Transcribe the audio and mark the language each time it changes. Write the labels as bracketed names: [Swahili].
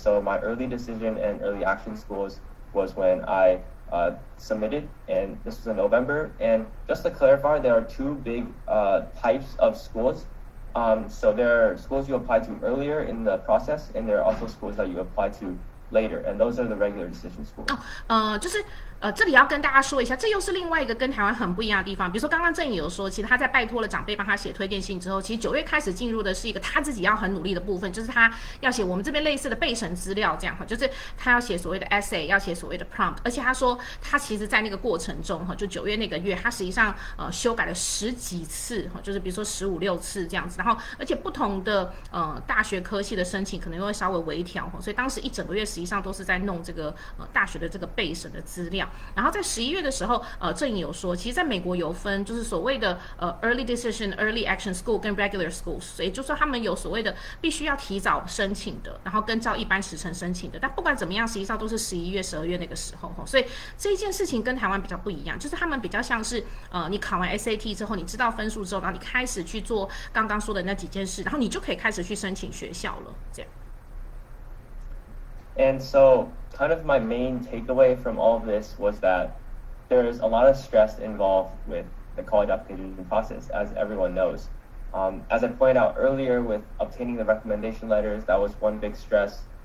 [English] So my early decision and early action schools was when I submitted, and this was in November. And just to clarify, there are two big types of schools. So there are schools you apply to earlier in the process, and there are also schools that you apply to later, and those are the regular decision schools. [Chinese] 就是这里要跟大家说一下，这又是另外一个跟台湾很不一样的地方。比如说刚刚郑颖有说，其实他在拜托了长辈帮他写推荐信之后，其实9月开始进入的是一个他自己要很努力的部分，就是他要写我们这边类似的备审资料，这样哈，就是他要写所谓的 essay， 要写所谓的 prompt， 而且他说他其实在那个过程中哈，就9月那个月，他实际上修改了10几次哈，就是比如说15、16次这样子，然后而且不同的大学科系的申请可能会稍微微调哈，所以当时一整个月实际上都是在弄这个大学的这个备审的资料。然后在11月的时候，郑颖有说，其实在美国有分，就是所谓的early decision、early action school 跟 regular schools， 所以就说他们有所谓的必须要提早申请的，然后跟照一般时程申请的。但不管怎么样，实际上都是11月、12月那个时候，所以这一件事情跟台湾比较不一样，就是他们比较像是你考完 SAT 之后，你知道分数之后，然后你开始去做刚刚说的那几件事，然后你就可以开始去申请学校了，这样。 [English] And so, kind of my main takeaway from all of this was that there's a lot of stress involved with the college application process, as everyone knows. As I pointed out earlier, with obtaining the recommendation letters, that was one big stress.